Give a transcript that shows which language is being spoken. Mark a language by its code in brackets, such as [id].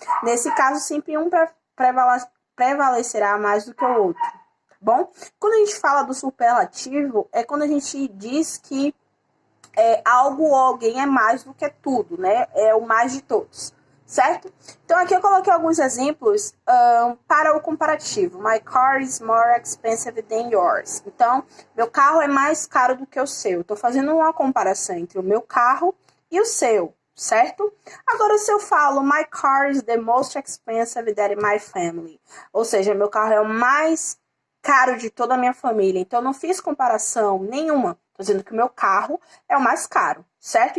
[pt] Nesse caso, sempre um prevalecerá mais do que o outro, tá bom? Quando a gente fala do superlativo, é quando a gente diz que algo ou alguém é mais do que tudo, né? É o mais de todos, certo? Então, aqui eu coloquei alguns exemplos para o comparativo. [en] My car is more expensive than yours. [pt] Então, meu carro é mais caro do que o seu. Estou fazendo uma comparação entre o meu carro e o seu, certo? Agora, se eu falo [en] my car is the most expensive than my family, [pt] ou seja, meu carro é o mais caro de toda a minha família. Então, eu não fiz comparação nenhuma. Estou dizendo que o meu carro é o mais caro, certo?